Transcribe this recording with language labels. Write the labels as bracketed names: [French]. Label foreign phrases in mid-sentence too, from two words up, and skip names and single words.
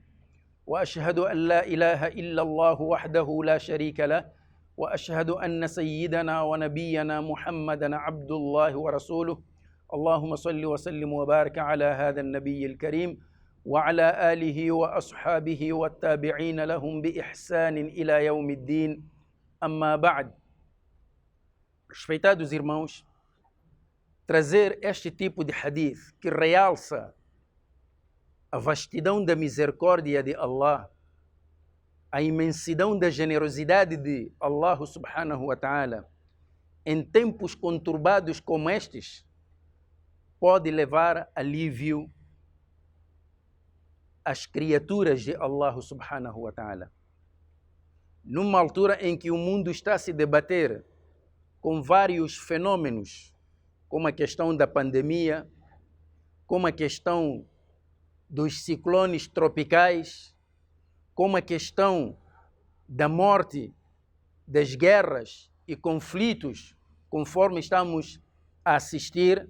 [Arabic] وأشهد أن لا إله إلا الله وحده لا شريك له وأشهد أن سيدنا ونبينا محمدا عبد الله ورسوله اللهم صل وسلم وبارك على هذا النبي الكريم وعلى آله وأصحابه والتابعين لهم بإحسان إلى يوم الدين أما بعد. [Portuguese] Respeitados irmãos, trazer este tipo de hadith que realça a vastidão da misericórdia de Allah, a imensidão da generosidade de [Arabic] الله سبحانه وتعالى, [Portuguese] em tempos conturbados como estes, pode levar alívio às criaturas de [Arabic] الله سبحانه وتعالى. [Portuguese] Numa altura em que o mundo está a se debater com vários fenômenos, como a questão da pandemia, como a questão dos ciclones tropicais, como a questão da morte, das guerras e conflitos, conforme estamos a assistir.